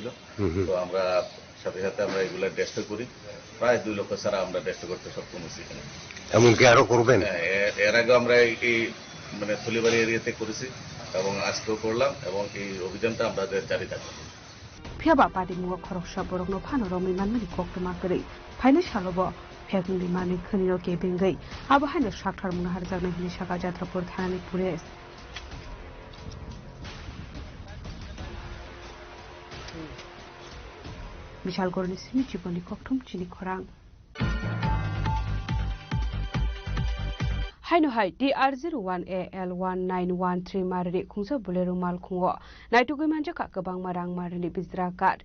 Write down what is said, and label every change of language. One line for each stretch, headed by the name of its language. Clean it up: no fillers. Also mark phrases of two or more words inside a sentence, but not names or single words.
Bangla: তো আমরা সাথে সাথে আমরা এগুলো ডেস্ট্রয় করি, প্রায় 2 লক্ষ চারা আমরা ডেস্ট্রয় করতে সক্ষম হয়েছি এখানে। এমনকি আরো করবেন? এর আগে আমরা এই মানে থলিবাড়ি এরিয়াতে করেছি এবং আজকেও করলাম এবং এই অভিযানটা আমরা জারি থাকবো।
Kok Borok: Phiaba Party Mungo Khoroksha Borokno Phano Romi Manmani Koktumakrei, Phaine Shalobo, Phekni Mani Khanino Kebengai, Abo Haino Shakthar Munahar Jagna Hini Shaka Jatrapur Thanani Police. Bishal Gorni Simbi Jiboni Koktum Chini Khorang Haino Hai DR01AL1913 Marri Khungsa Bulero Malkhungo Naitugui Manjaka Kabang Marang Marni Bizrakat